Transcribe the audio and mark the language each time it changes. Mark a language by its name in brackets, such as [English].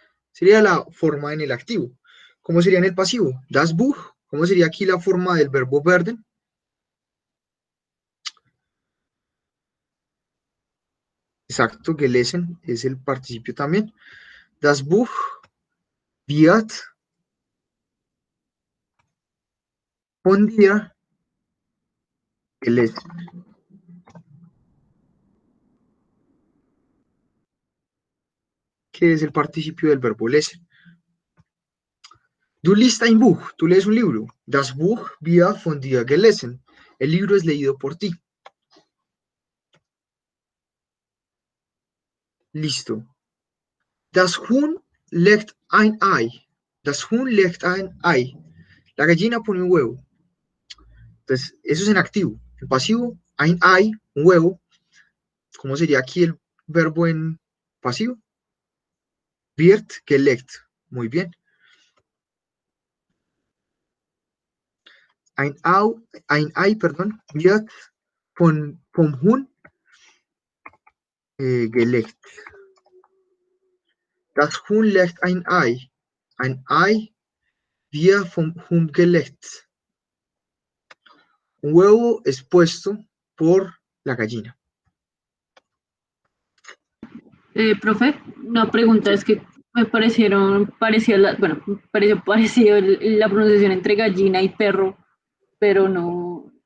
[Spanish] Sería la forma en el activo. ¿Cómo sería en el pasivo? [German] Das Buch. [Spanish] ¿Cómo sería aquí la forma del verbo werden? Exacto, gelesen es el participio también. [German] Das Buch wird von dir gelesen. [Spanish] ¿Qué es el participio del verbo lesen? [German] Du liest ein Buch, [Spanish] tú lees un libro. [German] Das Buch wird von dir gelesen. [Spanish] El libro es leído por ti. Listo. [German] Das Huhn legt ein Ei. Das Huhn legt ein Ei. [Spanish] La gallina pone un huevo. Entonces, eso es en activo. En pasivo, [German] ein Ei, [Spanish] un huevo. ¿Cómo sería aquí el verbo en pasivo? [German] Wird gelegt. [Spanish] Muy bien. [German] Ein Ei, [Spanish] perdón, [German] wird vom Huhn gelegt. Das Huhn legt ein Ei. Ein Ei wird vom Huhn gelegt. [Spanish] Un huevo es puesto por la gallina. Profe, una pregunta es que me pareció parecido la pronunciación entre gallina y perro, pero no,